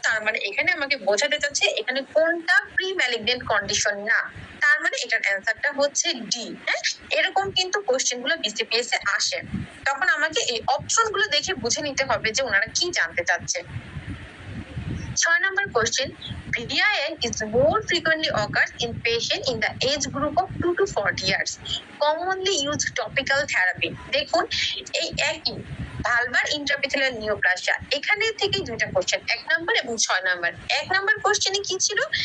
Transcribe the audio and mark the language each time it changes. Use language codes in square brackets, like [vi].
[bn] তার মানে এখানে আমাকে বোঝাতে চাচ্ছে এখানে কোনটা প্রি ম্যালিগনেন্ট কন্ডিশন না। তার মানে এটার অ্যান্সারটা ডি। হ্যাঁ, এরকম কিন্তু কোশ্চেন গুলো বিসিপিএস এ আসে। তখন আমাকে এই অপশন গুলো দেখে বুঝে নিতে হবে যে ওনারা কি জানতে চাচ্ছে। [en] 6 number question. VIN is more frequently occurs in patient in the age group of 2 to 40 years. Commonly used topical therapy. [bn] দেখুন এই একই ভালভার ইন্ট্রাপিথেলিয়াল নিওপ্লাসিয়া। এখানে থেকে দুইটা কোশ্চেন, 1 নাম্বার এবং 6 নাম্বার। 1 নাম্বার কোশ্চেনে কি ছিল?